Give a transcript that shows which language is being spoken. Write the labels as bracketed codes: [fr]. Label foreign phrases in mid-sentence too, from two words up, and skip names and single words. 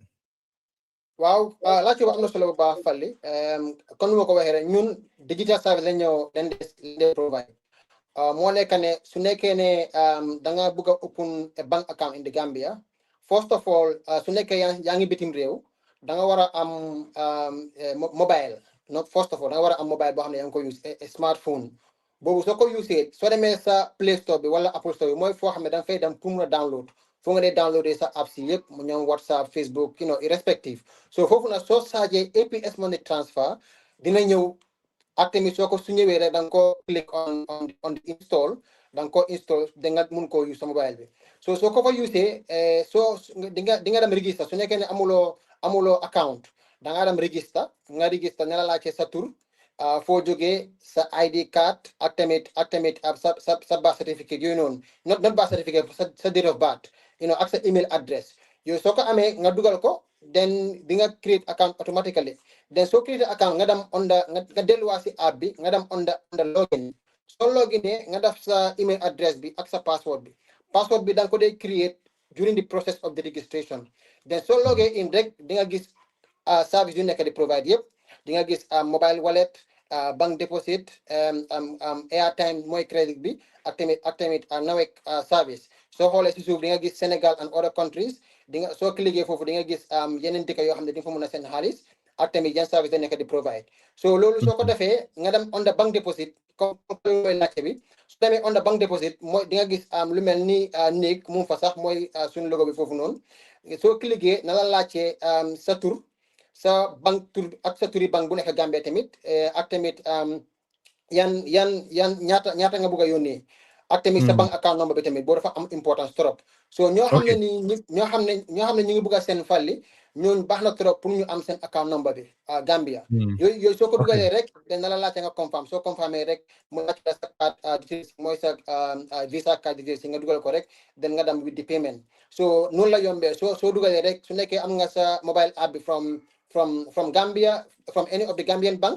[wo] waaw laajte ba am na solo bu baax Fally kon nu ma ko waxee rek ñun [en] digital service [wo] lañ ñëw leen de provide moo nekk ne su nekkee ne da nga bëgg a [en] open a bank account in the Gambia first of all [wo] su nekkee yaa ngi bitim réew da nga war a am [en] mobile not first of all [wo] da nga war a am mobile boo xam ne yaa ngi ko [en] use a smartphone [wo] boobu soo ko usee soo demee sa Play Store bi wala Apple Store bi mooy foo xam ne da nga fay dem pour mun a download foo nga dee downloadé sa apps yi yëpp mu ñoom WhatsApp Facebook irrespective so foofu nag soo saajee APS money transfer dina ñëw ak tamit soo ko su ñëwee rek da nga ko [en] click on the install [wo] da nga ko install da nga mun koo use sa mobile bi so soo ko fa usee soo di nga dem register su nekkee ne amuloo account da nga dem register ne la laajte sa tur foo jógee sa [en] ID card [wo] ak tamit sa [en] birth certificate [wo] yooyu noonu [en] not birth certificate [wo] sa [en] date of birth [wo] ak sa [en] email address [wo] yooyu soo ko amee nga dugal ko then di nga [en] create account automatically then [wo] soo [en] create account [wo] nga dem nga delluwaat si app bi nga dem [en] under login [wo] soo loginee nga def sa [en] email address [wo] bi ak sa password bi da nga ko dee [en] create during the process of the registration. [wo] Then so logé in rek di nga gis service yu nekk di provide yëpp di nga gis [en] mobile wallet, bank deposit, airtime [wo] mooy credit bi ak tamit nawek service. soo xoolee si suuf di nga gis Sénégal [en] and other countries [wo] di nga soo cliquer foofu di nga gis yeneen dëkk yoo xam ne di nga fa mën a seen xaalis ak tamit yan service da nekk di provide. So loolu soo ko defee nga dem [en] on the bank deposit [wo] comme mooy laajte bi su demee [en] on the bank deposit [wo] mooy di nga gis lu mel ni néeg mu fa sax mooy suñu logo bi foofu noonu soo cliquer na la laajte sa tur sa bank tur ak sa turi bank bu nekk Gambia tamit ak tamit yan ñaata nga bëgg a yónnee ak tamit sa [en] bank account number [wo] bi tamit boo dafa am [fr] importance trop. [wo] So ñoo xam ne ni ñoo xam ne ñu ngi bëgg a seen falli ñooñu baax na trop pour ñu am seen account number bi Gambia. yooyu soo ko dugalee rek dina la laajte nga confirm soo confirmé rek mu laajte la sa card details mooy sa [en] visa card details [wo] nga dugal ko rek den nga dem [en] with the payment. [wo] So noonu la yombee soo dugalee rek su nekkee am nga sa mobile app bi [en] from Gambia, from any of the Gambian banks.